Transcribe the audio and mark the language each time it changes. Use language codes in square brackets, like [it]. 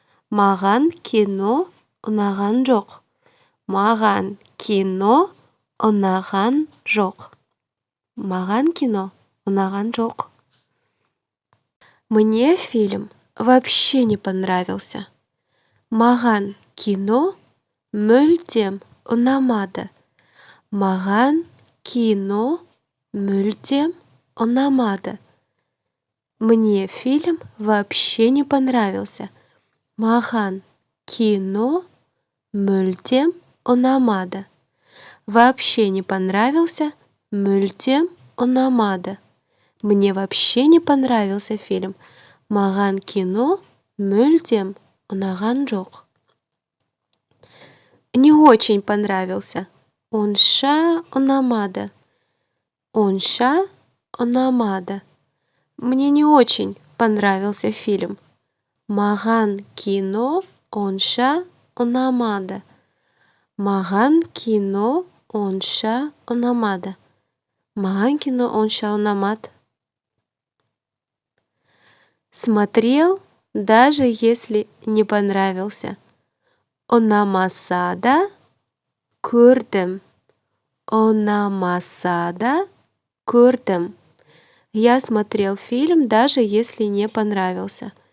[kk] Маған кино ұнаған жоқ. Маған кино ұнаған жоқ. Маған кино ұнаған жоқ. [ru] Мне фильм вообще не понравился. [kk] Маған кино мүлдем ұнамады. Маған кино мүлдем ұнамады. [ru] Мне фильм вообще не понравился. [kk] Маған кино мүлдем ұнамады. [ru] Вообще не понравился, [kk] мүлдем ұнамады. [ru] Мне вообще не понравился фильм. [kk] Маған кино мүлдем ұнаған жоқ. [ru] Не очень понравился. [kk] Онша ұнамады. Онша ұнамады. [ru] Мне не очень понравился фильм. [kk] Маған кино онша ұнамады. Маған кино онша ұнамады. Маған кино онша ұнамады. [ru] Смотрел, даже если не понравился. [kk] Ұнамаса да көрдім. Ұнамаса да көрдім. [ru] Я смотрел фильм, даже если не понравился.